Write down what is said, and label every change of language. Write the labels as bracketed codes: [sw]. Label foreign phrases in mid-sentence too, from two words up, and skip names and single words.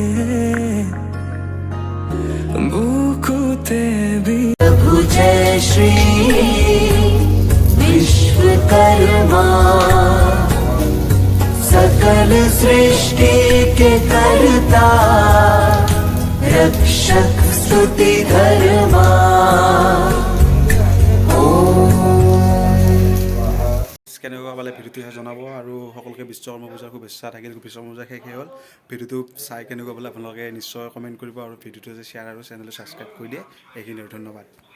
[hi] बुकुते प्रभु जय श्री विश्वकर्मा सकल सृष्टि के कर्ता रक्षक स्तुति धर्मा [as] কেনেকুৱা পালে ভিডিঅ'টো জনাব আৰু সকলোকে বিশ্বকৰ্মা পূজাৰ শুভেচ্ছা থাকিল বিশ্বকৰ্মা পূজা শেষ হ'ল ভিডিঅ'টো চাই কেনেকুৱা পালে আপোনালোকে নিশ্চয় কমেণ্ট কৰিব আৰু ভিডিঅ'টো যে শ্বেয়াৰ আৰু চেনেলটো ছাবস্ক্ৰাইব কৰি দিয়ে এইখিনি আৰু ধন্যবাদ